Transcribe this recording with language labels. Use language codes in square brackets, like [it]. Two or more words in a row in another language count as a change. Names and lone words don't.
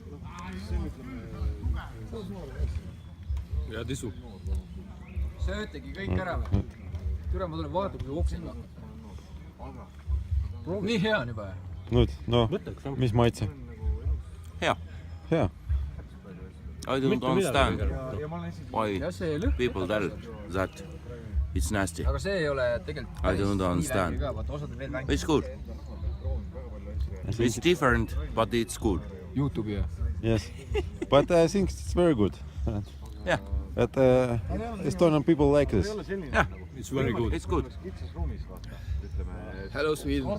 [et] Ja tisu. Söötegi kõik ära või? Türa, ma tulen vaatama, kui oksega hakkab. Nii hea on juba. Nüüd, no, mis maitse? Hea. Hea. [en] I don't understand why people tell that it's nasty. [et] Aga see ei ole tegelikult [en] I don't understand. It's good. It's different, but it's good. [et] YouTube'i ja? [en] Yes. But I think it's very good. Yeah. But Estonian people like this. Yeah. It's very good. It's good. Hello Sweden.